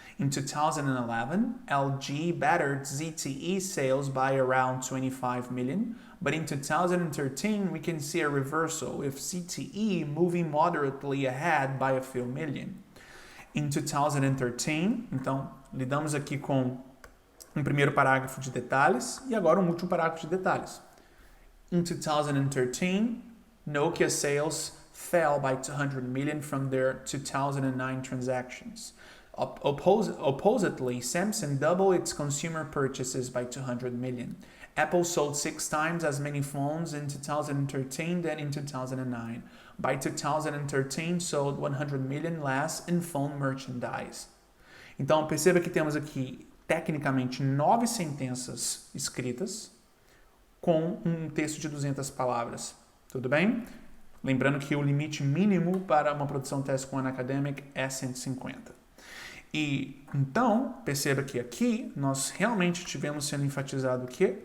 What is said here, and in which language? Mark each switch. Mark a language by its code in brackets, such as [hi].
[en] In 2011, LG bettered ZTE sales by around 25 million, but in 2013 we can see a reversal with ZTE moving moderately ahead by a few million. In 2013, [pt] então, lidamos aqui com um primeiro parágrafo de detalhes e agora um último parágrafo de detalhes. [en] In 2013, Nokia sales fell by 200 million from their 2009 transactions. Oppositely, Samsung doubled its consumer purchases by 200 million. Apple sold 6 times as many phones in 2013 than in 2009. By 2013, sold 100 million less in phone merchandise. [pt] Então, perceba que temos aqui, tecnicamente, 9 sentenças escritas com um texto de 200 palavras. Tudo bem? Lembrando que o limite mínimo para uma produção Task One Academic é 150. E então, perceba que aqui nós realmente tivemos sendo enfatizado o quê?